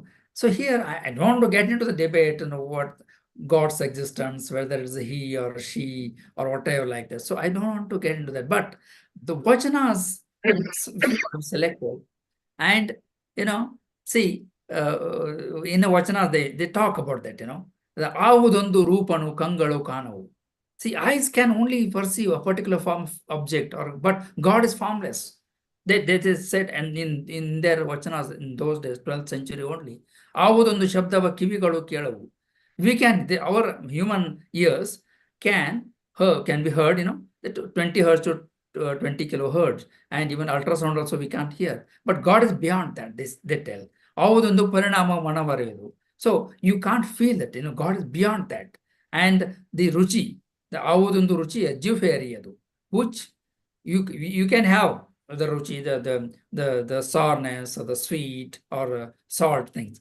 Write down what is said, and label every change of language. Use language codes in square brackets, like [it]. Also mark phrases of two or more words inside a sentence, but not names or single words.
[en] So here I don't want to get into the debate, what God's existence, whether it's a he or she or whatever like that. So I don't want to get into that. But the Vachanas we have selected, and see, in the Vachanas they talk about that, the [kn] ಆವುದೊಂದು ರೂಪನು ಕಂಗಳು ಕಾಣವು. [en] See, eyes can only perceive a particular form of object, but God is formless. They said, and in their Vachanas in those days, 12th century only, [kn] ಆವುದೊಂದು ಶಬ್ದವ ಕಿವಿಗಳು ಕೇಳವು. [en] We can, our human ears can be heard, that 20 hertz to 20 kilohertz, and even ultrasound also we can't hear. But God is beyond that, they tell. [kn] ಆವುದೊಂದು ಪರಿಣಾಮ ಮನವರಿದು. [en] So you can't feel that, God is beyond that. And the ruchi, the [kn] ಆವುದೊಂದು ರುಚಿ, ಆ ಜೀವರಿ ಅದು, [en] which you can have the ruchi, the sourness or the sweet or salt things.